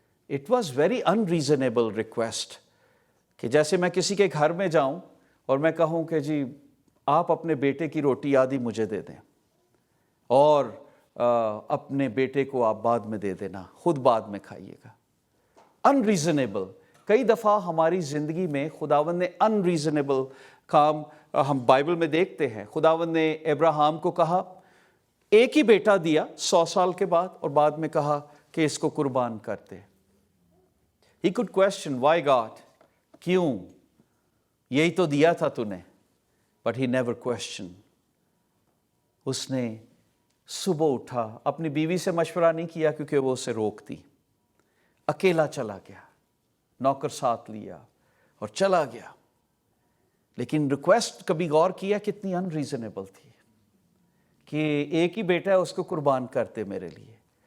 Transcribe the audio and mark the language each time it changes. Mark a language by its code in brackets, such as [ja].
[en] it was very unreasonable request [hi] कि जैसे मैं किसी के घर में जाऊं और मैं कहूं कि जी आप अपने बेटे की रोटी आधी मुझे दे दें और अपने बेटे को आप बाद में दे देना, खुद बाद में खाइएगा। अनरीजनेबल। कई दफ़ा हमारी ज़िंदगी में खुदावंद ने अनरीजनेबल काम हम बाइबल में देखते हैं। खुदावंद ने अब्राहम को कहा, एक ही बेटा दिया 100 साल के बाद, और बाद में कहा कि इसको कुर्बान करते। [en] He could question, why God? [hi] क्यों? यही तो दिया था तूने। [en] But he never questioned. [hi] उसने सुबह उठा, अपनी बीवी से मशवरा नहीं किया क्योंकि वो उसे रोकती, अकेला चला गया, नौकर साथ लिया और चला गया। लेकिन रिक्वेस्ट कभी गौर किया कितनी अनरीजनेबल थी कि एक ही बेटा है, उसको कुर्बान करते मेरे लिए।